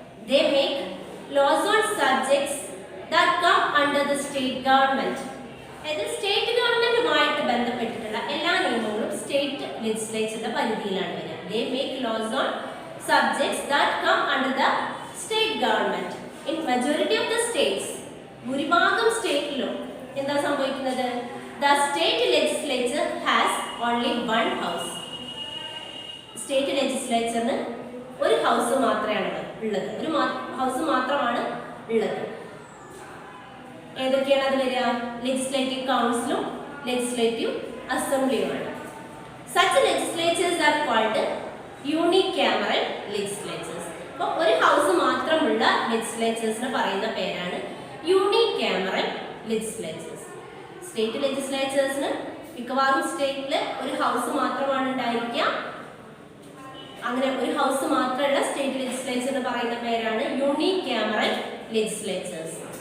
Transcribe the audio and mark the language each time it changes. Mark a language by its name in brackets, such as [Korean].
[English] They make laws on subjects that come under the state government. [Malayalam] അതായത് state ഗവൺമെന്റുമായിട്ട് ബന്ധപ്പെട്ടിട്ടുള്ള എല്ലാ നിയമങ്ങളും സ്റ്റേറ്റ് ലെജിസ്ലേച്ചറുടെ പരിധിയിലാണ് വരിക. [English] They make laws on subjects that come under the state government. In majority of the states, [Malayalam] ഭൂരിഭാഗം സ്റ്റേറ്റിലും എന്താ സംഭവിക്കുന്നത്? [English] The state legislature has only one house. [Malayalam] State ലെജിസ്ലേച്ചറിന് ഒരു ഹൗസ് മാത്രമാണ് ഉള്ളത്, ഒരു ഹൗസ് മാത്രമാണ് ഉള്ളത്. ഏതൊക്കെയാണ് അത് വരിക? Legislative കൗൺസിലും legislative അസംബ്ലിയുമാണ്. [English] Such legislatures are called unicameral legislatures. [Malayalam] അപ്പോൾ ഒരു ഹൗസ് മാത്രമുള്ള ലെജിസ്ലേച്ചേഴ്സിന് പറയുന്ന പേരാണ് യൂണികാമറൽ ലെജിസ്ലേച്ചേഴ്സ്. സ്റ്റേറ്റ് ലെജിസ്ലേച്ചേഴ്സിന് മിക്കവാറും സ്റ്റേറ്റിൽ ഒരു ഹൗസ് മാത്രമാണ് ഉണ്ടായിരിക്കുക. അങ്ങനെ ഒരു ഹൗസ് മാത്രമുള്ള സ്റ്റേറ്റ് ലെജിസ്ലേച്ചറിന് പറയുന്ന പേരാണ് യൂണികാമറൽ ലെജിസ്ലേച്ചേഴ്സ്.